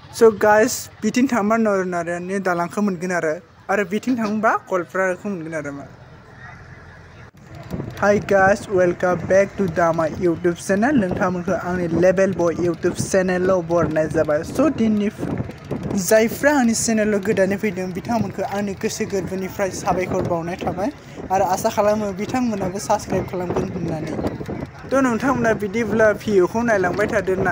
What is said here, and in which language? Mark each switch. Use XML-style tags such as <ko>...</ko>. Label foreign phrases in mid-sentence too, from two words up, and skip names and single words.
<en>So guys,</en> <brx>biting थांबा नरनारायणनि दालांखौ मोनगोन आरो बिting थांबा गलपाराखौ मोनगोन आरो मा.</brx> <en>Hi guys, welcome back to my YouTube channel.</en> <brx>नोंथांमोनखौ आंनि लेभेल बय YouTube चेनेलाव बरनाय जाबाय. So दिननि जायफ्रा आंनि चेनेलाव गोदानै फैदों बिथांमोनखौ आंनि गोसो गोरबोनिफ्राय साबायखर बावनाय थाबाय आरो आसा खालामो बिथांमोनाबो साबस्क्राइब खालामगोन होननानै. थ' नोंथांमोना बिदिब्ला भिडिअखौ नायलांबाय थादोंना.</brx>